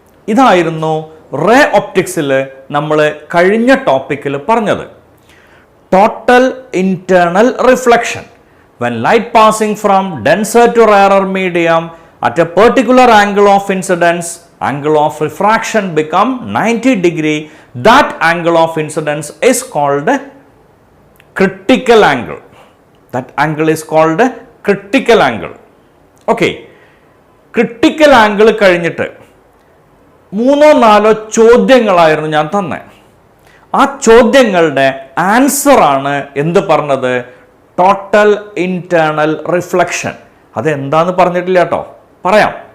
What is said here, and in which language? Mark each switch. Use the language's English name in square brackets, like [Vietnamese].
[Malayalam] ഇതായിരുന്നു റേ ഒപ്റ്റിക്സിൽ നമ്മൾ കഴിഞ്ഞ ടോപ്പിക്കിൽ പറഞ്ഞത്. [English] Total internal reflection. When light passing from denser to rarer medium at a particular angle of incidence, angle of refraction become 90 degree. That angle of incidence is called critical angle. That angle is called critical angle. Okay. [Malayalam] Critical angle കഴിഞ്ഞിട്ട് മൂന്നോ നാലോ ചോദ്യങ്ങളായിരുന്നു ഞാൻ തന്നെ. ആ ചോദ്യങ്ങളുടെ answer ആണ് എന്ത് പറഞ്ഞത്? Total internal reflection. അതെന്താന്ന് പറഞ്ഞിട്ടില്ല കേട്ടോ, പറയാം.